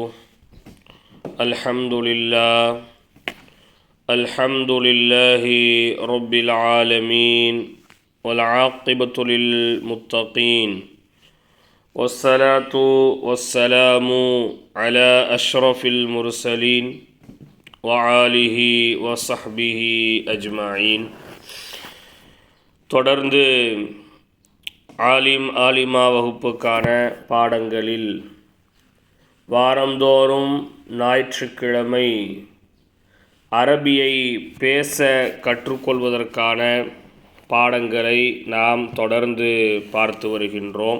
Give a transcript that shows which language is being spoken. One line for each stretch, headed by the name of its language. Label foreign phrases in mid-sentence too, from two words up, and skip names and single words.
Arabic: الحمد لله رب العالمين والعاقبة للمتقين والصلاة والسلام على أشرف المرسلين وآله وصحبه أجمعين.
Tamil: தொடர்ந்து ஆலிமா வகுப்புக்கான பாடங்களில் வாரந்தோறும் ஞாயிற்றுக்கிழமை அரபியை பேச கற்றுக்கொள்வதற்கான பாடங்களை நாம் தொடர்ந்து பார்த்து வருகின்றோம்.